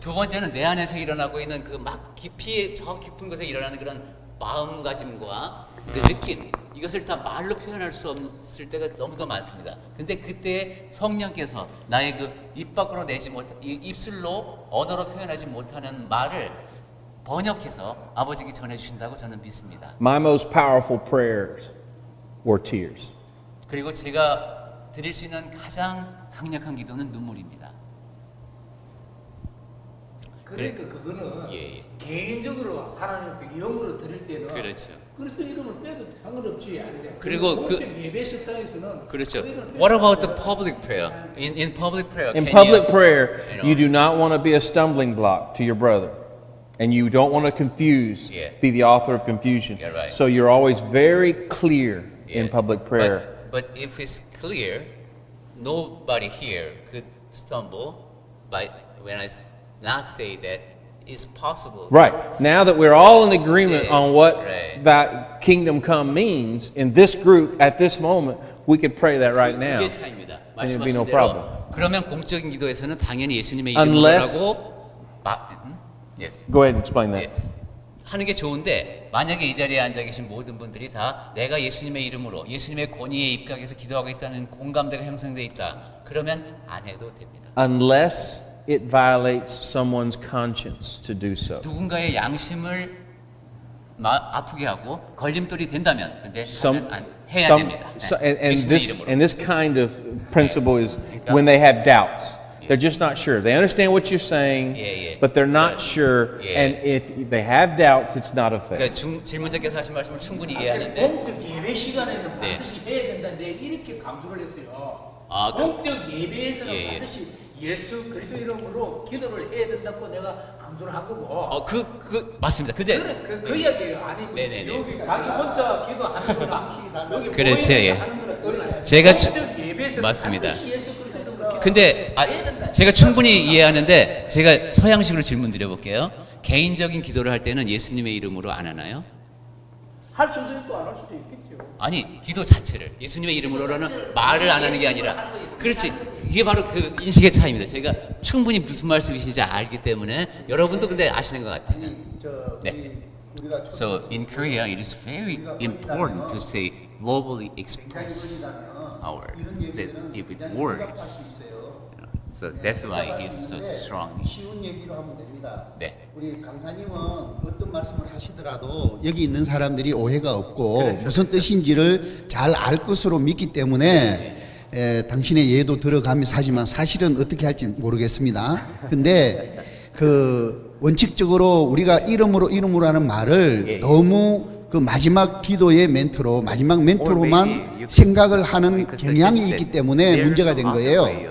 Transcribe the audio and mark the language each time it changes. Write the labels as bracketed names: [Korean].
[Korean] 두 번째는 내 안에서 일어나고 있는 그 막 저 깊은 곳에 일어나는 그런 마음가짐과 그 느낌, 이것을 다 말로 표현할 수 없을 때가 너무도 많습니다. 근데 그때 성령께서 나의 그 입 밖으로 내지 못, 입술로 언어로 표현하지 못하는 말을 번역해서 아버지께 전해주신다고 저는 믿습니다. [English] My most powerful prayers were tears. [Korean] 그리고 제가 드릴 수 있는 가장 강력한 기도는 눈물입니다. 그러니까 그거는 예. 개인적으로 하나님 영으로 드릴 때는 그렇죠. 그래서 이름을 빼도 상관없지. 그리고 그 예배 식사에서는 그렇죠. [English] What about the public prayer? In public prayer, In can public you, prayer, you know, you do not want to be a stumbling block to your brother. And you don't want to be the author of confusion. Yeah, right. So you're always very clear in Yes. public prayer. But if it's clear, nobody here could stumble by when I not say that it's possible. Right. Now that we're all in agreement Yeah, on what right. that kingdom come means, in this group, at this moment, we could pray that right now. [Korean] 그게 차이입니다. [English] And it'd be no [Korean] 말씀하신 [English] problem. [Korean] 대로 그러면 공적인 기도에서는 당연히 예수님의 [English] Unless- [Korean] 이름으로라고 yes. [English] Go ahead and explain that. [Korean] 예, 하는 게 좋은데 만약에 이 자리에 앉아 계신 모든 분들이 다 내가 예수님의 이름으로 예수님의 권위에 입각해서 기도하고 있다는 공감대가 형성되어 있다. 그러면 안 해도 됩니다. [English] Unless it violates someone's conscience to do so. [Korean] 누군가의 양심을 아프게 하고 걸림돌이 된다면 근데 해야 됩니다. 예수님의 이름으로. [English] And this kind of principle is when they have doubts. They're just not sure. They understand what you're saying, but they're not sure. And if they have doubts, it's not a faith. [Korean] 그러니까 질문자께서 하신 말씀을 충분히 이해하는데 공적 예배 시간에는 반드시 해야 된다. 내가 이렇게 강조를 했어요. 공적 예배에서는 반드시 예수 그리스도 이름으로 기도를 해야 된다고 내가 강조를 한 거고. 맞습니다. 근데 그 이야기예요. 아니 네네네. 여기 자기 혼자 기도하는 거나 여기 그렇죠, 모임에서 예. 하는 거나 그건 아니에요. 제가 공적 예배에서는 맞습니다. 반드시 예수 그리스도 이름으로 근데 제가 충분히 이해하는데 제가 서양식으로 질문 드려볼게요. 개인적인 기도를 할 때는 예수님의 이름으로 안 하나요? 할 수도 있고 안 할 수도 있겠죠. 아니 기도 자체를 예수님의 이름으로는 말을 안 하는 게 아니라 그렇지 이게 바로 그 인식의 차이입니다. 제가 충분히 무슨 말씀이신지 알기 때문에 여러분도 근데 아시는 것 같아요. 네. [English] So in Korea it is very important to say verbally express our that if it works. So that's why he's so strong. [Korean] 쉬운 얘기로 하면 됩니다. 네. 우리 강사님은 어떤 말씀을 하시더라도 여기 있는 사람들이 오해가 없고 무슨 뜻인지를 잘 알 것으로 믿기 때문에 당신의 예도 들어가면서 하지만 사실은 어떻게 할지 모르겠습니다. 근데 그 원칙적으로 우리가 이름으로 하는 말을 너무 그 마지막 기도의 멘트로 마지막 멘트로만 생각을 하는 경향이 있기 때문에 문제가 된 거예요.